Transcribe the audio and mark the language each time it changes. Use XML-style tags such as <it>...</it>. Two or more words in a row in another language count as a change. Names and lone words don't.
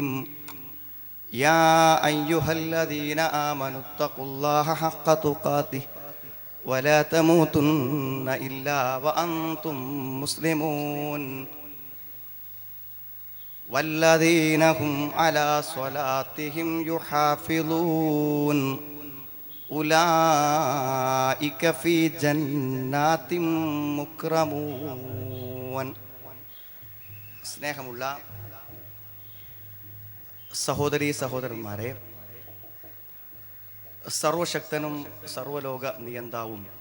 <ar>يا أيها الذين آمنوا اتقوا الله حق تقاته ولا تموتن إلا وأنتم مسلمون والذين هم على صلاتهم يحافظون أولئك في جنات مكرمون.</ar> <ml>സ്നേഹമുള്ള സഹോദരീ സഹോദരന്മാരെ, സർവശക്തനും സർവലോക നിയന്താവും</ml>